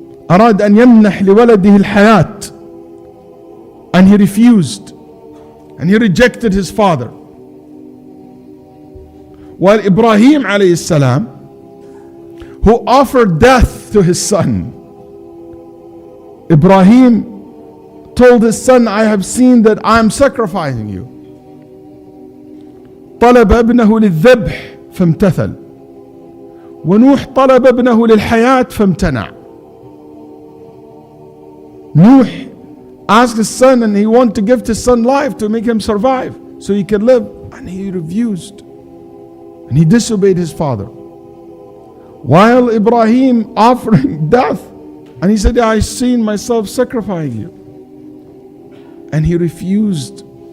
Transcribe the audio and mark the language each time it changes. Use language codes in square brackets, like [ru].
[ar] أراد أن يمنح لولده الحياة, [en] and he refused, and he rejected his father. While Ibrahim alayhi salam, who offered death to his son, Ibrahim told his son, I have seen that I am sacrificing you. [ar] طلب ابنه للذبح فامتثل ونوح طلب ابنه للحياة فامتنع. [en] Nuh asked his son, and he wanted to give his son life to make him survive so he could live, and he refused, and he disobeyed his father. While Ibrahim offering death, and he said, I seen myself sacrificing you, and he refused.